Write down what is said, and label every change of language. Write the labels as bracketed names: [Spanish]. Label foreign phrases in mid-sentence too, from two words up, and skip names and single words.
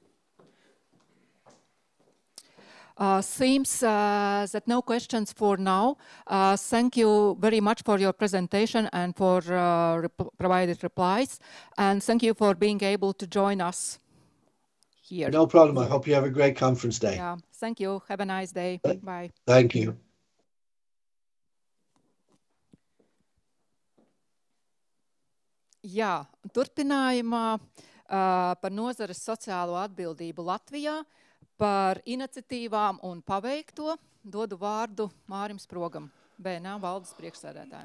[English] Seems that no questions for now. Thank you very much for your presentation and for provided replies. And thank you for being able to join us here. No problem. I hope you have a great conference day. Yeah, thank you. Have a nice day. Bye. Thank you. [Latvian] Jā, turpinājumā par nozares sociālo atbildību Latvijā, par iniciatīvām un paveikto dodu vārdu Mārim Sprogam, BNA valdes priekšsēdētājiem.